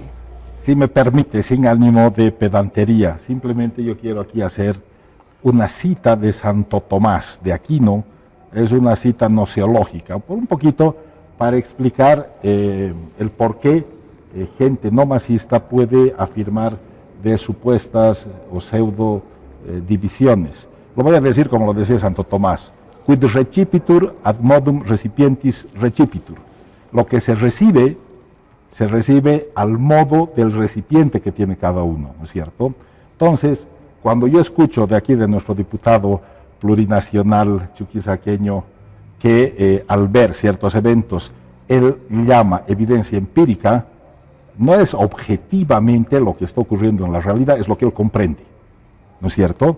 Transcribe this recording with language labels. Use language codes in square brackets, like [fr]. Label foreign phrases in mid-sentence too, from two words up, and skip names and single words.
[es] Si me permite, sin ánimo de pedantería, simplemente yo quiero aquí hacer una cita de Santo Tomás de Aquino, es una cita gnoseológica, por un poquito para explicar el por qué gente no masista puede afirmar de supuestas o pseudo divisiones. Lo voy a decir como lo decía Santo Tomás. [la] Quid recipitur ad modum recipientis recipitur. [es] Lo que se recibe al modo del recipiente que tiene cada uno, ¿no es cierto? Entonces, cuando yo escucho de aquí de nuestro diputado plurinacional chuquisaqueño que al ver ciertos eventos, él llama evidencia empírica, no es objetivamente lo que está ocurriendo en la realidad, es lo que él comprende, ¿no es cierto?